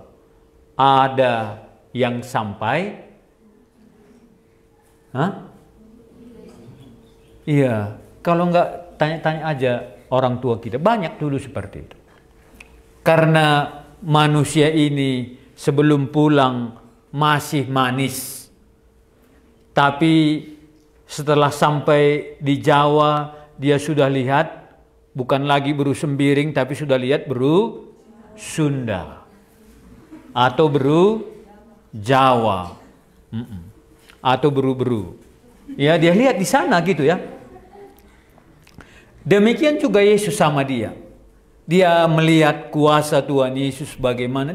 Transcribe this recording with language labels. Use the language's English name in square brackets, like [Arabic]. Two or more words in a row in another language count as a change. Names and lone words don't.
[Indonesian] Ada yang sampai iya, kalau enggak tanya-tanya aja orang tua kita. Banyak dulu seperti itu. Karena manusia ini sebelum pulang masih manis. Tapi setelah sampai di Jawa, dia sudah lihat bukan lagi beru sembiring, tapi sudah lihat beru Sunda atau beru Jawa atau beru-beru. Ya, dia lihat di sana gitu ya. Demikian juga Yesus sama dia. Dia melihat kuasa Tuhan Yesus bagaimana.